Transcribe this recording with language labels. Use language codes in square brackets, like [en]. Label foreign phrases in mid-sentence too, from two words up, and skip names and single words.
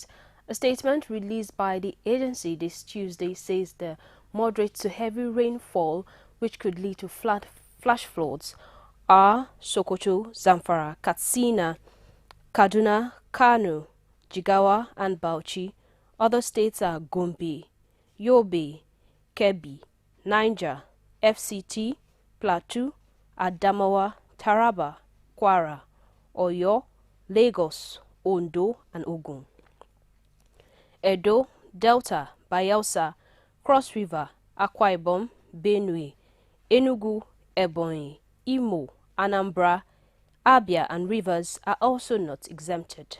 [en] A statement released by the agency this Tuesday says the moderate to heavy rainfall which could lead to flash floods, are Sokoto, Zamfara, Katsina, Kaduna, Kano, Jigawa, and Bauchi. Other states are Gombe, Yobe, Kebbi, Niger, FCT, Plateau, Adamawa, Taraba, Kwara, Oyo, Lagos, Ondo, and Ogun. Edo, Delta, Bayelsa, Cross River, Akwa Ibom, Benue, Enugu, Ebonyi, Imo, Anambra, Abia, and Rivers are also not exempted.